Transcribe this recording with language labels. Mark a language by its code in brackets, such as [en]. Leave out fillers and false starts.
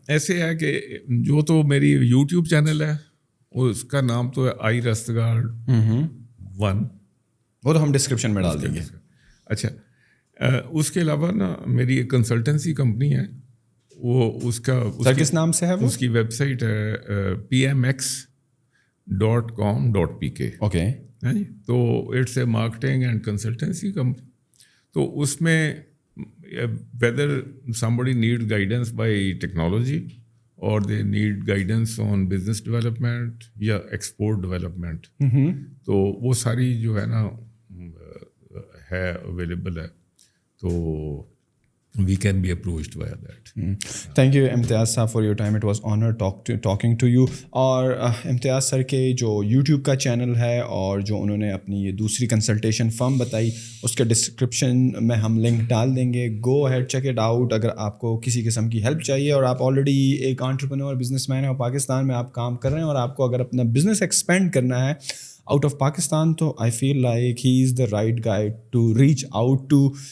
[ur] ایسے ہے کہ جو تو میری یوٹیوب چینل ہے اس کا نام تو ہے آئی رستگارڈ 1, وہ تو ہم ڈسکرپشن میں ڈال دیں گے. اچھا, اس کے علاوہ نا میری ایک کنسلٹنسی کمپنی ہے, وہ اس کا کس نام سے ہے؟ اس کی ویب سائٹ ہے pmx.com.pk. [en] Okay, تو it's a marketing and consultancy company. [ur] تو اس میں [en] whether somebody need guidance by technology or they need guidance on business development یا export development, [ur] تو وہ ساری جو ہے نا ہے اویلیبل ہے, تو [en] we can be approached via that. Thank you Imtiaz صاحب for your time. It was honor talking to you. [ur] اور امتیاز سر کے جو یوٹیوب کا چینل ہے اور جو انہوں نے اپنی یہ دوسری کنسلٹیشن فرم بتائی, اس کے ڈسکرپشن میں ہم لنک ڈال دیں گے. [en] Go ahead, check it out. [ur] اگر آپ کو کسی قسم کی ہیلپ چاہیے اور آپ آلریڈی ایک انٹرپرینور بزنس مین ہیں اور پاکستان میں آپ کام کر رہے ہیں اور آپ کو اگر اپنا بزنس ایکسپینڈ کرنا ہے آؤٹ آف پاکستان, تو [en] I feel like he is the right guide to reach out to.